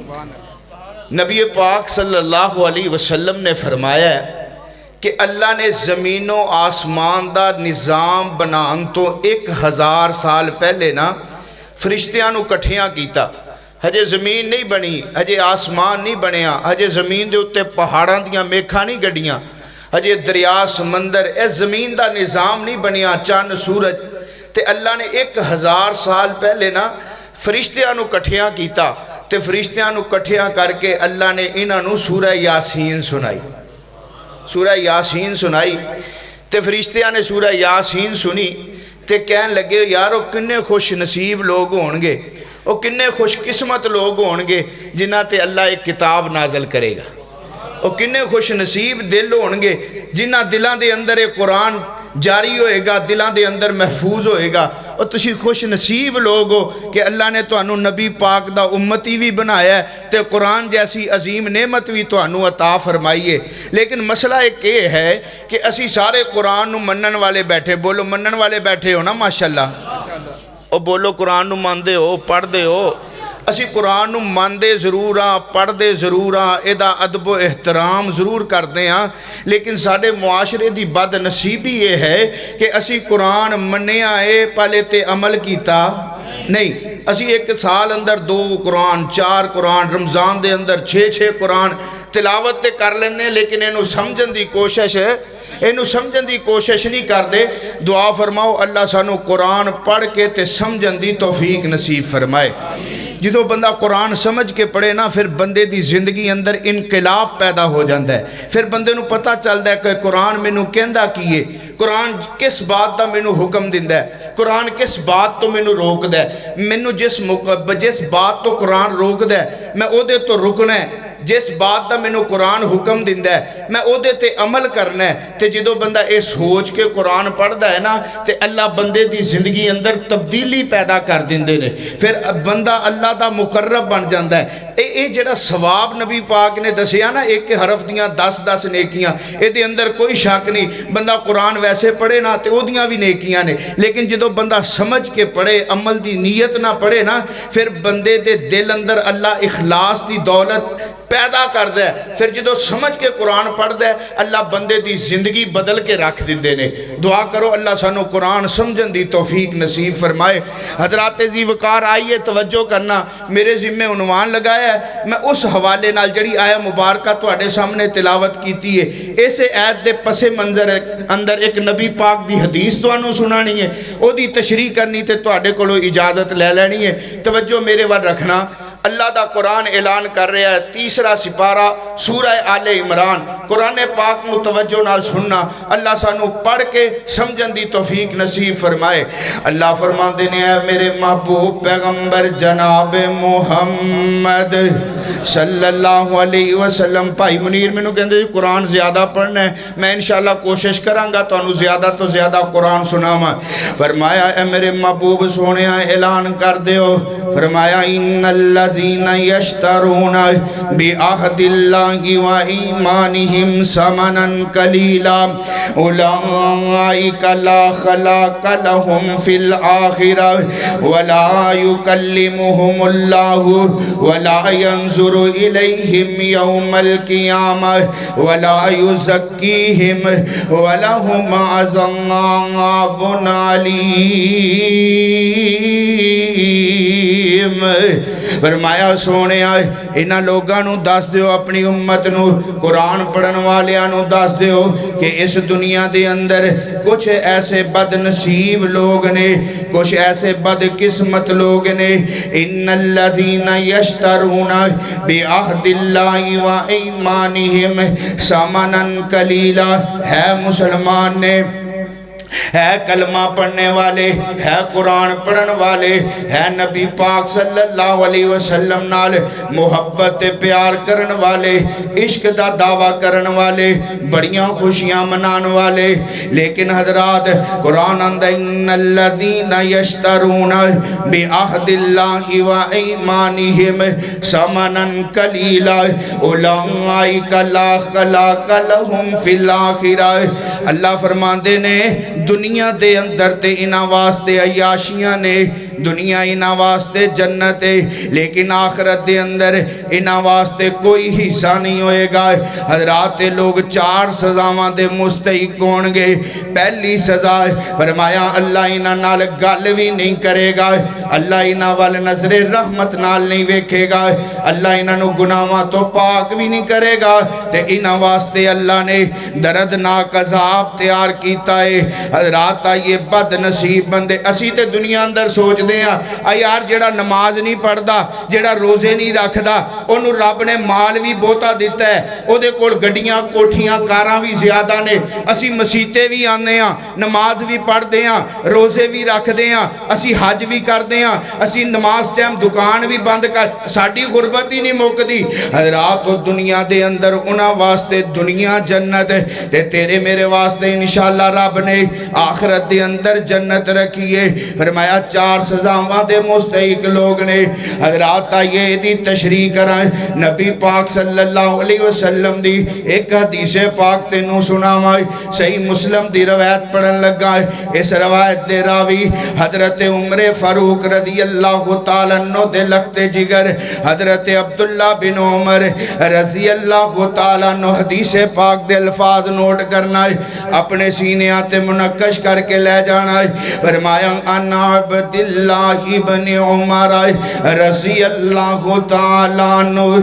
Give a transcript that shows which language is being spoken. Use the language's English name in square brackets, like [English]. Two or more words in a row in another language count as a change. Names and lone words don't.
[Punjabi] ہے نبی پاک صلی اللہ علیہ وسلم نے فرمایا ہے کہ اللہ نے زمین و آسمان دا نظام بنان تو 1000 سال پہلے نا فرشتیاں نو کٹھیاں کیتا ہجے زمین نہیں بنی ہجے آسمان نہیں بنیا ہجے زمین دے اتے پہاڑاں دیاں میکھاں نہیں گڈیاں ہجے دریا سمندر اے زمین دا نظام نہیں بنیا چاند سورج تے اللہ نے 1000 سال پہلے نا فرشتیاں نو کٹھیاں کیتا تے فرشتیاں نو کٹھیاں کر کے اللہ نے انہاں نو سورہ یاسین سنائی سورہ یاسین سنائی تے فرشتیاں نے سورہ یاسین سنی تے کہن لگے یارو کنے خوش نصیب لوگ ہونگے او کنے خوش قسمت لوگ ہونگے جنہاں تے اللہ ایک کتاب نازل کرے گا او کنے خوش نصیب دل ہونگے جنہاں دلان دے اندر ایک قرآن جاری ہوئے گا دلان دے اندر محفوظ ہوئے گا اور تسی خوش نصیب لوگ ہو کہ اللہ نے تانوں نبی پاک دا امتی بھی بنایا ہے تے قرآن جیسی عظیم نعمت بھی تانوں عطا فرمائیے. [Urdu] لیکن مسئلہ ایک یہ ہے کہ [Punjabi] اسی سارے قرآن نو منن والے بیٹھے, بولو منن والے بیٹھے ہو نا ماشاءاللہ, او بولو قرآن نو ماندے ہو, پڑھ دے ہو. اسی قرآن نو ماندے ضرور ہاں, پڑھ دے ضرور ہاں, ایدہ ادب و احترام ضرور کردے ہاں, لیکن ساڑے معاشرے دی بد نصیبی یہ ہے کہ اسی قرآن منیا ہے پہلے تے عمل کیتا نہیں. اسی ایک سال اندر 2 قرآن 4 قرآن, رمضان دے اندر 6 قرآن تلاوت تے کر لینے, لیکن اینو سمجھن دی کوشش ہے, اینو سمجھن دی کوشش نہیں کر دے. دعا فرماؤ اللہ سانو قرآن پڑھ کے تے سمجھن دی توفیق نصیب فرمائے. جدو بندہ قرآن سمجھ کے پڑھے نا, پھر بندے دی زندگی اندر انقلاب پیدا ہو جاندہ ہے. پھر بندے نو پتہ چلدا ہے کہ قرآن مینوں کہندا کیے, قرآن کس بات دا مینوں حکم دیندا ہے, قرآن کس بات تو مینوں روک دا ہے, مینوں جس بات تو قرآن روک دا ہے میں او دے تو رکنا ہے, جس بات دا مینوں قرآن حکم دیندا ہے میں او دے تے عمل کرنا ہے. تے جدو بندہ اے سوچ کے قرآن پڑھدا ہے نا تے اللہ بندے دی زندگی اندر تبدیلی پیدا کر دیندے نے, پھر بندہ اللہ دا مقرب بن جاندا ہے. اے جڑا ثواب نبی پاک نے دسیا نا, ایک حرف دیاں 10 نیکیاں, اے دے اندر کوئی شک نہیں. بندہ قرآن ویسے پڑھے نا تے او دیاں بھی نیکیاں نے, لیکن جدو بندہ سمجھ کے پڑھے, عمل دی نیت نہ پڑھے نا, پھر بندے دے دل اندر اللہ اخلاص دی دولت پیدا کر دے. پھر جدو سمجھ کے قرآن پڑھ دے اللہ بندے دی زندگی بدل کے رکھ دیندے نے. دعا کرو اللہ سانو قرآن سمجھن دی توفیق نصیب فرمائے. حضرات ذی وقار آئیے توجہ کرنا, میرے ذمہ عنوان لگایا ہے, میں اس حوالے نال جڑی آیا مبارکہ تواڈے سامنے تلاوت کیتی ہے, اسے آیت دے پس منظر اندر ایک نبی پاک دی حدیث تانوں سنانی ہے, او دی تشریح کرنی تے تواڈے کولوں اجازت لے لینی ہے. توجہ میرے ور رکھنا. اللہ دا قرآن اعلان کر رہا ہے 3 سپارہ سورہ آل عمران. قرآن پاک متوجہ نال سننا, اللہ سانو پڑھ کے سمجھن دی توفیق نصیب فرمائے. اللہ فرمان دینے ہیں میرے محبوب پیغمبر جناب محمد صلی اللہ علیہ وسلم. بھائی منیر میں نو کہندے قرآن زیادہ پڑھنا ہے, میں انشاءاللہ کوشش کرانگا تو انو زیادہ تو زیادہ قرآن سناما. فرمایا اے میرے محبوب سونے اعلان کر دیو, فرمایا [Arabic] ان الذین یشترون بعہد اللہ و ایمانہم ثمنا قلیلا اولئک لا خلاق لهم فی الآخرہ ولا یکلمہم اللہ ولا ینظر الیہم یوم القیامہ ولا یزکیہم ولہم عذاب علیم. [Punjabi] فرمایا سونے آئے انہاں لوگاں دس دیو, اپنی امت نو قرآن پڑھن والیاں نو دس دیو کہ اس دنیا دے اندر کچھ ایسے بد نصیب لوگ نے, کچھ ایسے بد قسمت لوگ نے. [Arabic] ان الذین یشترون بعہد اللہ و ایمانہم ثمنا قلیلا. [Punjabi] ہے مسلمان نے, ہے کلمہ پڑھنے والے, ہے قرآن پڑھن والے, ہے نبی پاک صلی اللہ علیہ وسلم نال محبت پیار کرن والے, عشق دا دعویٰ کرن والے, بڑیاں خوشیاں منان والے. لیکن حضرات قرآن اندر [Arabic] ان الذین یشترون بعہد اللہ و ایمانہم ثمنا قلیلا اولئک لا خلاق لهم فی الآخرہ. [Punjabi] اللہ فرماندے نے دنیا دے اندر تے انہاں واسطے عیاشیاں نے, دنیا انہاں واسطے جنت ہے, لیکن آخرت دے اندر انہاں واسطے کوئی حصہ نہیں ہوئے گا. حضرات لوگ 4 سزاواں دے مستحق ہون گے. پہلی سزا فرمایا اللہ انہاں نال گل بھی نہیں کرے گا, اللہ انہاں وال نظر رحمت نال نہیں ویکھے گا, اللہ انہاں نو گناہاں تو پاک بھی نہیں کرے گا. تے انہاں واسطے اللہ نے دردناک عذاب تیار کیتا ہے. حضرات یہ بد نصیب بندے, اسی تے دنیا اندر سوچ سنتے ہیں یار جڑا نماز نہیں پڑھتا جڑا روزے نہیں رکھتا انہوں رب نے مال بھی بہتا دیتا ہے او دے کول گڈیاں کوٹھیاں کاراں بھی زیادہ نے اسی مسیتے بھی آنے ہیں نماز بھی پڑھتے ہیں روزے بھی رکھتے ہیں اسی حج بھی کرتے ہیں اسی نماز ٹائم دکان بھی بند کر ساڈی غربت ہی نہیں مکدی حضرات دنیا دے اندر انہاں واسطے دنیا جنت تے تیرے میرے واسطے انشاءاللہ رب نے آخرت دے اندر جنت رکھی ہے فرمایا 4 سزاواں دے مستحق لوگ نے حضرات آئیے دی تشریح کرائیں نبی پاک صلی اللہ علیہ وسلم دی ایک حدیث پاک تینوں سناوائے صحیح مسلم دی روایت پڑھن لگا ہے اس روایت دے راوی حضرت عمر فاروق رضی اللہ تعالیٰ عنہ دے لخت جگر حضرت عبداللہ بن عمر رضی اللہ تعالیٰ عنہ حدیث پاک دے الفاظ نوٹ کرنا ہے اپنے سینے آتے منقش کر کے لے جانا ہے فرمایا انا عبداللہ بن عمر رضی اللہ تعالیٰ عنہ